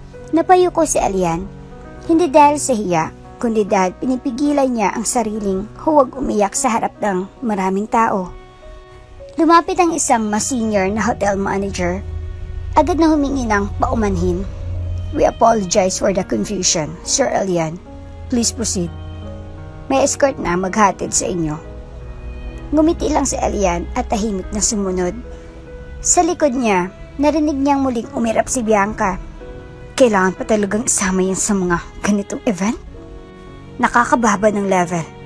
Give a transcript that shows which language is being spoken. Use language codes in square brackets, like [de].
[tl] Napayuko si Alian, hindi dahil sa hiya, kundi dahil pinipigilan niya ang sariling huwag umiyak sa harap ng maraming tao. Lumapit ang isang mas senior na hotel manager. Agad na humingi ng paumanhin. [en] We apologize for the confusion, Sir Alian. Please proceed. [tl] May escort na maghatid sa inyo. Ngumiti lang si Alian at tahimik na sumunod. Sa likod niya, narinig niyang muling umirap si Bianca. Kailangan pa talagang isama yan sa mga ganitong event? Nakakababa ng level.